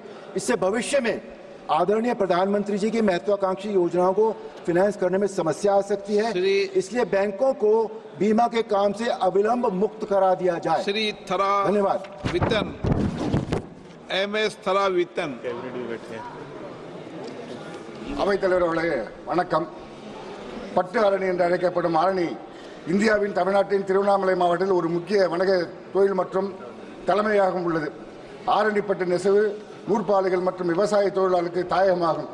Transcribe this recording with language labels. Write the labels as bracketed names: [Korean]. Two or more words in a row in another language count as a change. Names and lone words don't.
[Hindi] इससे भविष्य में आदरणीय प्रधानमंत्री जी की महत्वाकांक्षी योजनाओं को फाइनेंस करने में समस्या आ सकती है, इसलिए बैंकों को बीमा के काम से अविलंब मुक्त करा दिया जाए। श्री थरा धन्यवाद। वितन MS थरा वितन। [Tamil] அவைத்தலைவர் அவர்களே வணக்கம். பட்டு ஆரணி என்று அழைக்கப்படும் ஆரணி இந்தியாவின் தமிழ்நாட்டின் திருவண்ணாமலை மாவட்டத்தில் ஒரு முக்கிய வணிக தொழில் மற்றும் தலைமையாகவும் உள்ளது. ஆரணிப்பட்டு நெசவு, நூற்பாலைகள் மற்றும் விவசாய தொழிலாளர்களுக்கு தாயகமாகும்.